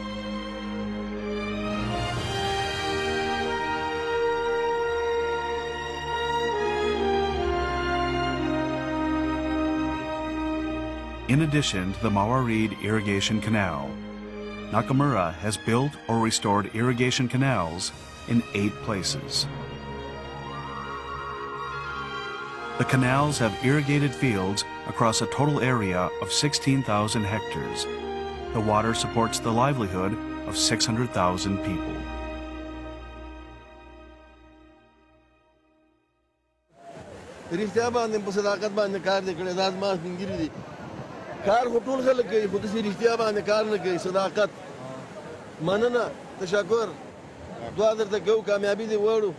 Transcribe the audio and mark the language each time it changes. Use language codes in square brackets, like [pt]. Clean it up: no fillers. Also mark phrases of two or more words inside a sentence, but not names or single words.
[en] In addition to the Mawarid Irrigation Canal, Nakamura has built or restored irrigation canals in 8 places. The canals have irrigated fields across a total area of 16,000 hectares. The water supports the livelihood of 600,000 people. [ps] کار خطول خلق کوي خو داسې رښتیا باندې کار نه کوي صداقت مننه تشکر دعا درته کوو کامیابي دې وړو